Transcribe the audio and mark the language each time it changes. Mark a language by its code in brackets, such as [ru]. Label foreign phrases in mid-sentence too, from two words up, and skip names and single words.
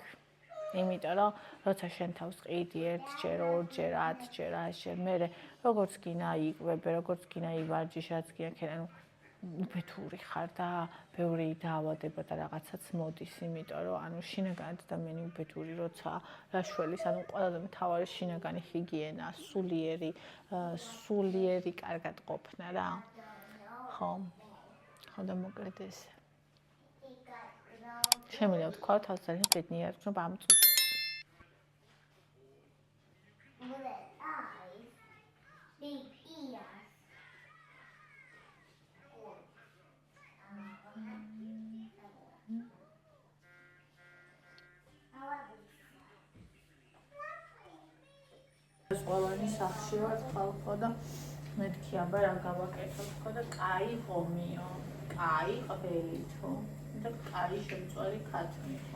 [ka] იმიტომ რომ როცა შენ თავს ყიდი 1-ჯერ, 2-ჯერ, 10-ჯერ, 100-ჯერ, მერე როგორც გინა იკვებე, როგორც გინა ივარჯიშ, რაც გინა ქენ, ანუ უბედური ხარ და ბევრი დაავადება და რაღაცაც მოდის, იმიტომ რომ ანუ შინაგანად ადამიანი უბედური როცა რაშველის, ანუ ყველაზე მთავარი შინაგანი ჰიგიენა, სულიერი კარგად ყოფნა რა. ხო და მოკლედ ეს. შემიძლია ვთქვა, თავს ძალიან ბედნიერება ამ წუთს. [en] Bullet eyes, big ears. [ka] ეს ყველანი სახში ვარ ხალხო და მეთქი აბა რა გავაკეთო თქო და კაი ღომიო, კაი ყველითო და კაი შემწვარი ქათმითო.